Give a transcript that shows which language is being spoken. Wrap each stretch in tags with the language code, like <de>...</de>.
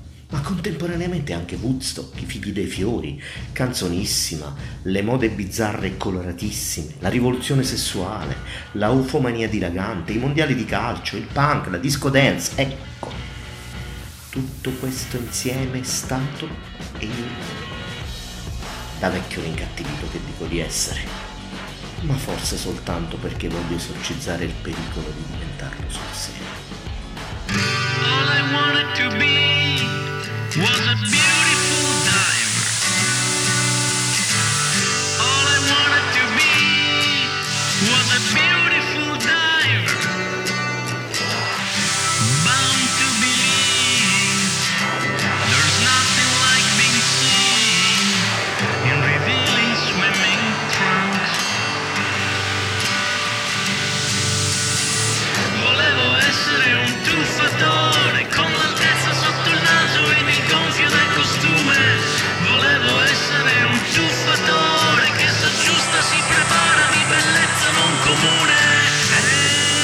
<it>Ma contemporaneamente anche Woodstock, i figli dei fiori, canzonissima, le mode bizzarre e coloratissime, la rivoluzione sessuale, la ufomania dilagante, i mondiali di calcio, il punk, la disco dance, ecco. Tutto questo insieme è stato e io. Da da vecchio incattivito che dico di essere, ma forse soltanto perché voglio esorcizzare il pericolo di diventarlo sul serio.</it> <en>All I wanted to be was a beautiful diver. All I wanted to be was a beautiful diver. Bound to believe there's nothing like being seen in revealing swimming trunks.</en> <it>Volevo essere un tuffatore con l'altezza sotto il naso e mi gonfio del costume. Volevo essere un tuffatore che si aggiusta, si prepara di bellezza non comune.</it>